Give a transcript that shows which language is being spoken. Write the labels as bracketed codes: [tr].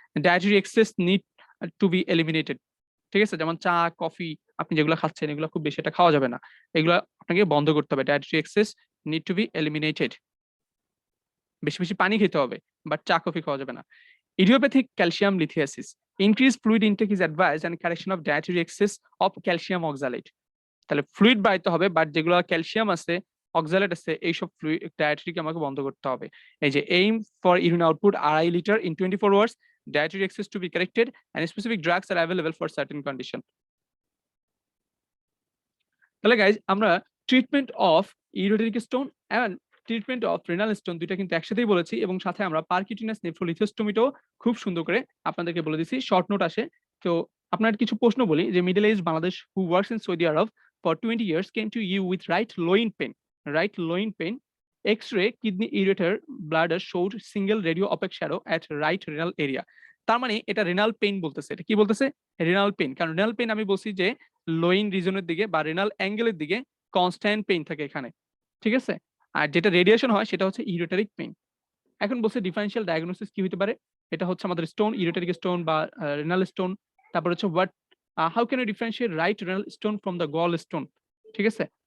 [en] Dietary excess need to be eliminated. [bn] ঠিক আছে? যেমন চা, কফি আপনি যেগুলো খাচ্ছেন এগুলো খুব বেশি এটা খাওয়া যাবে না। এগুলো আপনাকে বন্ধ করতে হবে। [en] Dietary excess need to be eliminated. [bn] বেশি বেশি পানি খেতে হবে, বাট চা কফি খাওয়া যাবে না। [en] Idiopathic calcium lithiasis. Increased fluid intake is advised and correction of dietary excess of calcium oxalate. [bn] তাহলে ফ্লুইড বাড়াইতে হবে, বাট যেগুলো ক্যালসিয়াম আছে, অক্সালেট আছে, এইসব ফ্লুইড ডায়েটারিকে আমাকে বন্ধ করতে হবে। এই যে [en] Aim for urine output 2.5 litre in 24 hours, dietary excess to be corrected and specific drugs are available for certain condition. [bn] তাহলে গাইজ আমরা treatment of ইউরেটারিক stone and treatment of renal stone দুইটা কিন্তু একসাথেই বলেছি, এবং সাথে আমরা পারকিউটিনাস নেফ্রোলিথোস্টোমিটাও খুব সুন্দর করে আপনাদেরকে বলে দিছি, শর্ট নোট আসে। তো আপনার কিছু প্রশ্ন বলি যে [en] Middle age Bangladesh who works in Saudi Arab for 20 years came to you with right loin pain, right loin pain, x-ray kidney ureter bladder showed single radio opaque shadow at right renal area. [bn] তার মানে এটা renal pain বলতেছে। এটা কি বলতেছে? Renal pain. কারণ renal pain আমি বলছি যে লোইন রিজনের দিকে বা রেনাল অ্যাঙ্গেলের দিকে কনস্ট্যান্ট পেইন থাকে এখানে। ঠিক আছে? আর যেটা রেডিয়েশন হয় সেটা হচ্ছে ইউরেটারিক পেইন। এখন বলছে ডিফারেনশিয়াল ডায়াগনোসিস কি হতে পারে? এটা হচ্ছে আমাদের স্টোন, ইউরেটারিক স্টোন বা রেনাল স্টোন। তারপর হচ্ছে [en] How can you differentiate right renal stone from the gall stone? [bn] ঠিক আছে?